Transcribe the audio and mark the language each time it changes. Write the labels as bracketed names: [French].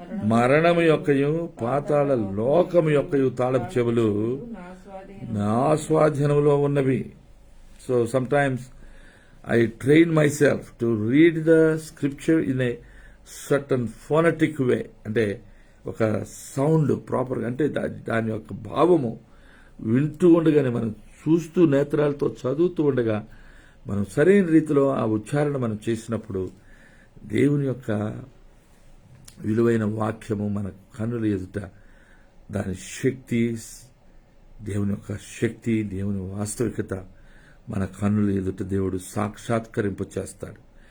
[Telugu] మరణము యొక్కయు పాతాళ లోకము యొక్కయు తాళపు చెవులు నా స్వాధీనంలో ఉన్నవి. [English] So sometimes I train myself to read the scripture in a certain phonetic way. [Telugu] అంటే ఒక సౌండ్ ప్రాపర్గా, అంటే దాని యొక్క భావము వింటూ ఉండగానే మనం చూస్తూ నేత్రాలతో చదువుతూ ఉండగా మనం సరైన రీతిలో ఆ ఉచ్చారణ మనం చేసినప్పుడు దేవుని యొక్క విలువైన వాక్యము మన కన్నుల ఎదుట దాని శక్తి, దేవుని యొక్క శక్తి, దేవుని వాస్తవికత మన కన్నుల ఎదుట దేవుడు సాక్షాత్కరింప చేస్తాడు.